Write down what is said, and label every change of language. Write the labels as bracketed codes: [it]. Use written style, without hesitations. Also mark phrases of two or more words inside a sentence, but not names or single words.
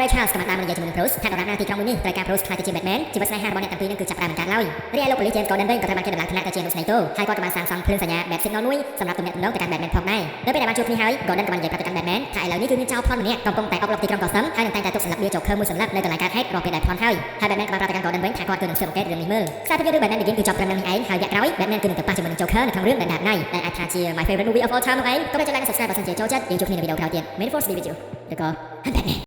[km] Ray Charles ក៏បានដើរមកនិយាយជាមួយនឹង Bruce ថាដរាបណាទីក្រុងមួយនេះត្រូវការ Bruce ខ្លាចទៅជា Batman ជីវិតស្នេហារបស់អ្នកទាំងពីរនឹងគឺចាប់ផ្ដើមមិនកើតឡើយរីឯលោកប៉ូលីស James Gordon វិញក៏ត្រូវបានគេដំឡើងឋានៈទៅជាលោកស្នេហ៍ទោហើយគាត់ក៏បានសាងសង់ភ្លើងសញ្ញា Bat Signal មួយសម្រាប់ទំនាក់ទំនងទៅកាន់ Batman ផងដែរនៅពេលដែលបានជួបគ្នាហើយ Gordon ក៏បាននិយាយប្រាប់ទៅកាន់ Batman ថាឥឡូវនេះគឺមានចោរប្លន់ម្នាក់កំពុងតែអុកឡុកទីក្រុង Gotham ហើយនឹងតែងតែទុកសន្លឹកបៀ Joker មួយសន្លឹកនៅកន្លែងកើតហេតុរកពេលដែលប្លន់ហើយ Batman ក៏បានប្រាប់ទៅកាន់ Gordon វិញថាគាត់គឺនឹងស៊ើបអង្កេតរឿងនេះមើលខ្សែភាពយន្តរឿង Batman Begins គឺចប់ត្រឹមនេះឯងហើយវគ្គក្រោយ Batman គឺនឹងទៅប៉ះជាមួយនឹង Joker នៅក្នុងរឿង The Dark Knight ដែលអាចថាជា [en] my favorite movie of all time [km] នោះឯងក៏មិនចាំ [en] like subscribe [km] បើសិនជាចូលចិត្តយើងជួបគ្នានៅវីដេអូក្រោយទៀត [en] May the force be with you [km] ឬក៏ Batman